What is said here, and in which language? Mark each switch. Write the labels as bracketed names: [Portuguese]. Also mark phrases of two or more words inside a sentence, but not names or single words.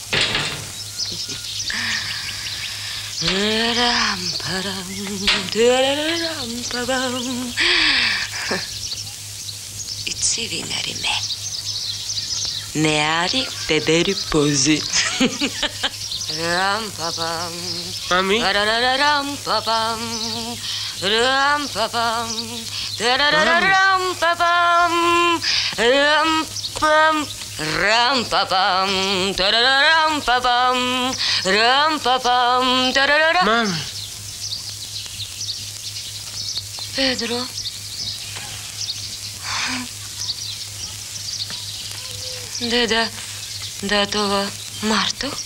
[Georgian] იცი ვინ არის მე? მე არის ბებერი ბოზი. რამ-პაპამ. მამი? რამ-პაპამ. რამ-პაპამ. რამ-პაპამ. Ram-pam, ram-pam, ram-pam, ram-pam, ram-pam. Mami. Pedro. დედა, დატოვა მარტო.